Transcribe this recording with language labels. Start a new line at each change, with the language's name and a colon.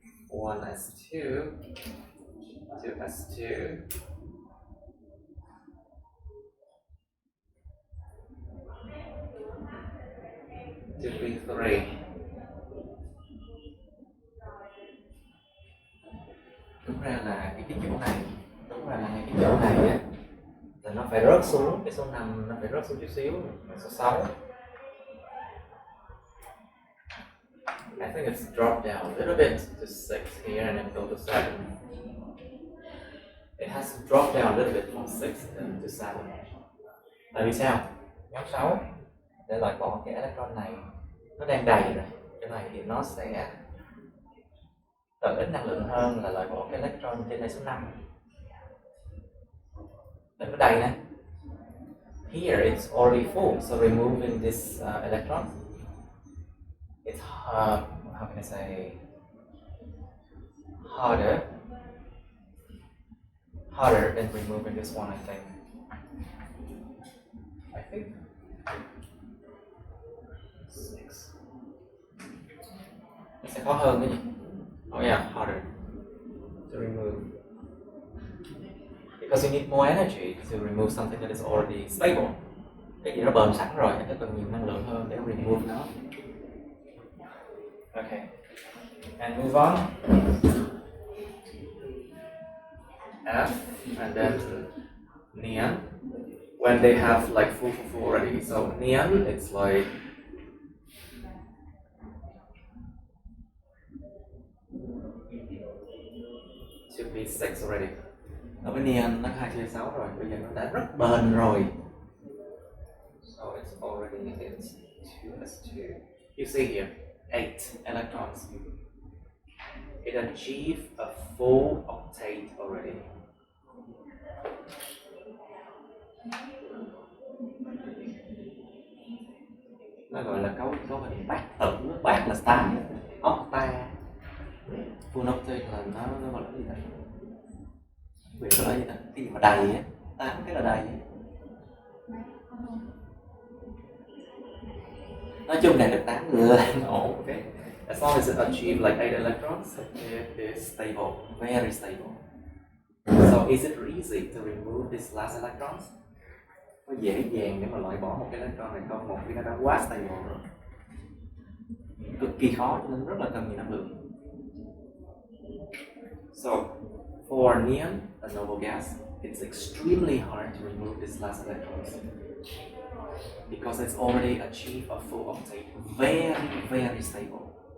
English: One S2, 2s2, 2p3.
Vietnamese: Đúng ra là cái chỗ này, cái chỗ này á, là nó phải rớt xuống, cái số 5 nó phải rớt xuống chút xíu, số 6.
English: I think it's dropped down a little bit to 6 here and then go to 7. It has to drop down a little bit from 6 to 7.
Vietnamese: Tại vì sao? Nhóm 6 để loại bỏ cái electron này, nó đang đầy rồi. Cái này thì nó sẽ tận ít năng lượng hơn là loại bỏ cái electron trên đây số 5. Đừng có đầy nè.
English: Here it's already full, so removing this electron, it's how can I say, harder than removing this one, I think. Six.
Vietnamese: Nó sẽ khó hơn cái gì?
English: Oh yeah, harder to remove. Because you need more energy to remove something that is already stable.
Vietnamese: Cái gì nó bền sẵn rồi, nó cần nhiều năng lượng hơn để remove nó.
English: Okay, and move on. F, and then neon. When they have like full already. So neon, it's like should be 6 already.
Vietnamese: Ở bên neon nó 2/6 rồi, bây giờ nó đã rất bền rồi.
English: So it's already it's 2s2. You see here, 8 electrons. It achieved a full octet already.
Vietnamese: Nó gọi là cấu hình bát tử, bát là star, octa. full octet là nó gọi là gì ta? Vì có gì ta? Cái gì mà đầy á, 8 cái là đầy á. Nói chung đạt được 8 là ổn, okay?
English: As long as it achieves like 8 electrons, it is stable, very stable. So is it easy to remove these last electrons?
Vietnamese: Có dễ dàng để mà loại bỏ một cái electron này không? Một khi nó đã quá stable rồi, cực kỳ khó cho nên rất là cần nhiều năng lượng.
English: So for neon, a noble gas, it's extremely hard to remove these last electrons because it's already achieved a full octet, very, very stable.